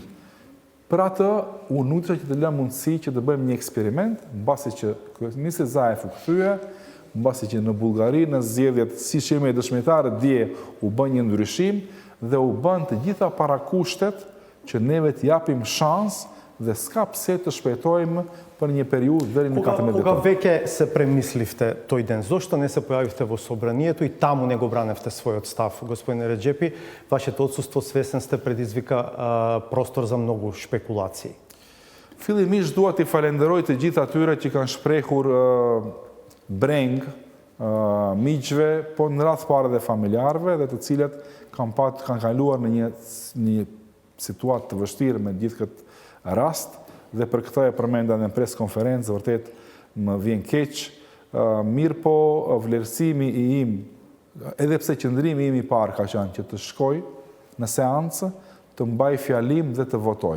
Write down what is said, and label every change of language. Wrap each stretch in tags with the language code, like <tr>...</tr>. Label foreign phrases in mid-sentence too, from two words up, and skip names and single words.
<sq>Për atë, unë nutra që të lëmë mundësi që të bëjmë një eksperiment, mbasi që kryeministri Zaev u kthye, mbasi që në Bullgari, në zgjedhjet si sheme e dëshmitarët dje u bën një ndryshim dhe u bën të gjitha parakushtet që neve të japim shans dhe s'ka pse të shpejtojmë për një periudhë deri në 14</sq> <mk>Кога веќе се премисливте тој ден, зошто не се појавивте во собранието и таму не го браневте својот став? Господин Реджепи, вашето отсуство, свесен сте, предизвика простор за многу шпекулации.</mk> <sq>Fillimisht dua t'i falenderoj të gjithë atyre që kanë shprehur breng miqve, po në radhë parë dhe familjarëve, dhe të cilët kanë kaluar në një situatë të vështirë me gjithë këtë rast, dhe për këtë e përmenda në pres konferencë, vërtet më vjen keq, mirë po vlerësimi i im, edhe pse qëndrimi im i parë ka qenë që të shkoj në seancë, të mbaj fjalim dhe të votoj.</sq>